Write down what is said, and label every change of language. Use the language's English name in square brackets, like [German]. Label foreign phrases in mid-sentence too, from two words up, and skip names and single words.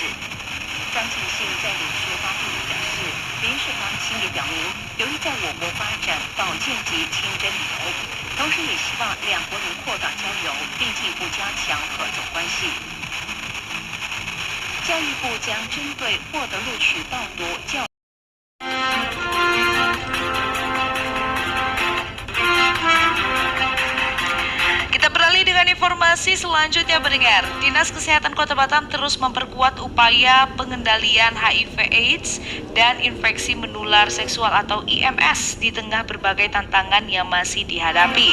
[Chinese] 张庆信在脸书发布表示，黎世芳兴也表明，由于在我国发展保健及清真旅游，同时也希望两国能扩大交流，并进一步加强合作关系。教育部将针对获得录取报读教 [Indonesian] Kita beralih dengan informasi selanjutnya pendengar. Dinas Kesehatan Kota Batam terus memperkuat upaya pengendalian HIV/AIDS dan infeksi menular seksual atau IMS di tengah berbagai tantangan yang masih dihadapi.